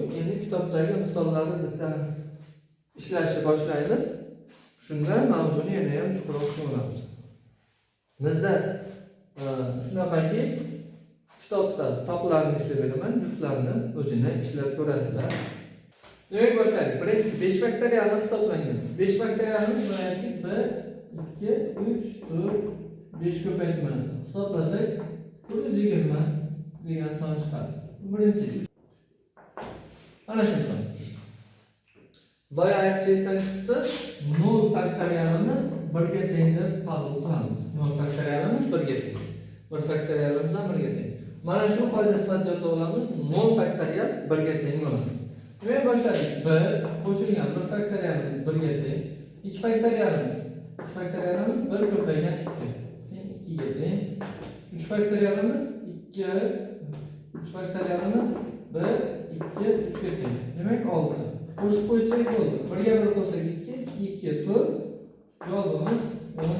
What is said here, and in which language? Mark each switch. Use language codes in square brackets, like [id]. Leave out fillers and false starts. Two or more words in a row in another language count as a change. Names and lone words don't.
[uz] Endi kitobdagi misollarni bitta ishlashni boshlaymiz. Shunda mavzuni yana ham chuqurroq tushunamiz. Bizda shunaqaki kitobda toqlarni ishlab beraman, juftlarni o'zini ishlab ko'rasizlar. [tr] Demek başlayalım. [uz] Birinchisi 5 faktorialni hisoblangan. 5 faktorialimiz bo'layotgan 1, 2, 3, 4, 5 ko'paytmasi. Hisoblasak 120 degan son chiqadi. Birinchisi. Ana shu son. Boya aytishdan chiqdi. 0 faktorialimiz 1 ga teng deb qabul qilamiz. 0 faktorialimiz 1 ga teng. 1 faktorialimiz ham 1 ga teng. Mana shu qoida sifatida olamiz. 0 faktorial 1 ga teng bo'ladi. [tr] Demek başladık. [uz] 1 qo'shilgan 1 faktorialimiz 1 ga teng. 2 faktorialimiz 1 ko'paygan 2 ga teng. 3 faktorialimiz 2 3 faktorialimiz 1 2 3 ga teng. Demak 6. Qo'shib qo'ysak bo'ldi. 1 ga 1 qo'shsak 2 2 4 javobimiz 10.